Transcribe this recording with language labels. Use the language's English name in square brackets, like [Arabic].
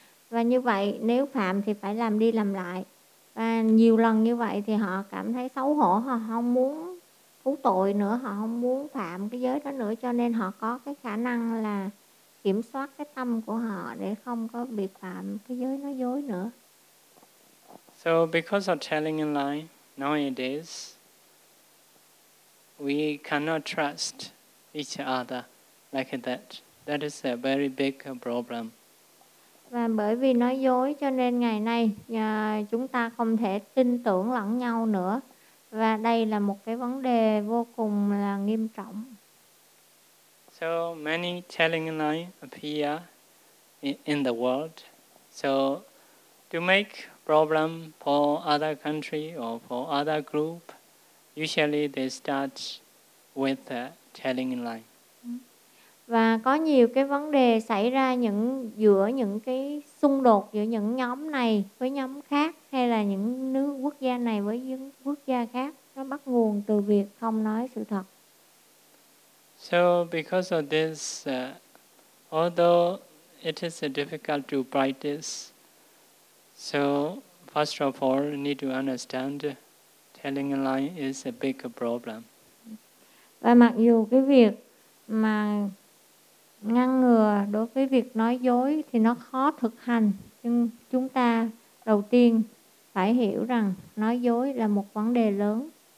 [Vietnamese] Và như vậy nếu phạm thì phải làm đi làm lại. Và nhiều lần như vậy thì họ cảm thấy xấu hổ, họ không muốn thú tội nữa, họ không muốn phạm cái giới đó nữa, cho nên họ có cái khả năng là kiểm soát cái tâm của họ để không có bị phạm cái giới nói dối nữa. [English] So because of telling a lie nowadays, we cannot trust each other like that. That is a very big problem. [Vietnamese] Và bởi vì nói dối cho nên ngày nay chúng ta không thể tin tưởng lẫn nhau nữa. Và đây là một cái vấn đề vô cùng là nghiêm trọng. [English] So many telling lies appear in the world. So to make problem for other country or for other group, usually they start with telling lies. [Vietnamese] Và có nhiều cái vấn đề xảy ra giữa những cái xung đột giữa những nhóm này với nhóm khác hay là những nước quốc gia này với những quốc gia khác, nó bắt nguồn từ việc không nói sự thật. [English] So because of this, although it is difficult to practice, so first of all need to understand telling a lie is a big problem. [Vietnamese] Và mặc dù cái việc mà ngăn ngừa đối với việc nói dối thì nó khó thực hành, nhưng chúng ta đầu tiên phải hiểu rằng nói dối là một vấn đề lớn.